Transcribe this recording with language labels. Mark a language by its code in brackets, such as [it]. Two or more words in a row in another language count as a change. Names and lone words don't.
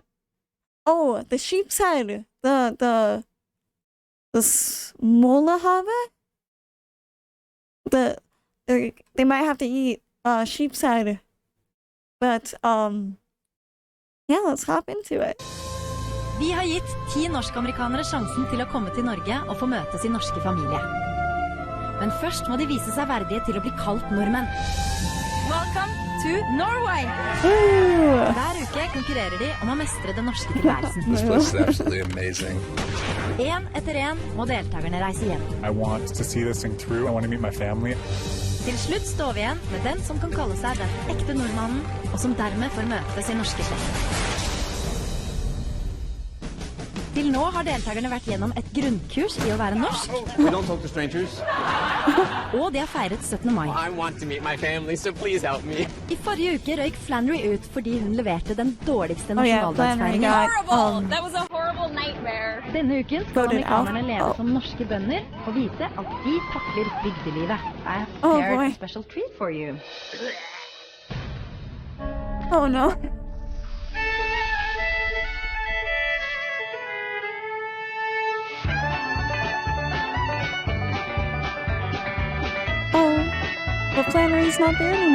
[en] Oh, the sheep's head. The smolahave? They might have to eat sheep's head. But yeah, let's hop into it. [no] Vi har gitt 10 norsk-amerikanere sjansen til å komme til Norge og få møte sin norske familie. Men først må de vise seg verdige til å bli kalt nordmenn. [en] Welcome to Norway! [no] Hver uke konkurrerer de om å mestre den norske tilværelsen. [en] This place is absolutely amazing. [no] En etter en må deltakerne reise hjem. [en] I want to see this thing through. I want to meet my family. [no] Til slutt står vi igjen med den som kan kalle seg den ekte nordmannen, og som dermed får møte sin norske slekt. Til nå har deltakerne vært gjennom et grunnkurs i å være norsk. [en] We don't talk to strangers. [no] Og de har feiret 17. mai. [en] I want to meet my family, so please help me. [no] I forrige uke røyk Flannery ut fordi hun leverte den dårligste Flannery nasjonaldagsfeiringen. [en] Horrible! That was a horrible nightmare. [no] Denne uken skal [en] Voted [no] amerikanerne [en] out. [no] leve som norske bønder og vise at de takler bygdelivet. [en] I have Oh, prepared boy. a special treat for you. Oh no. Oh, but Flannery's not there anymore.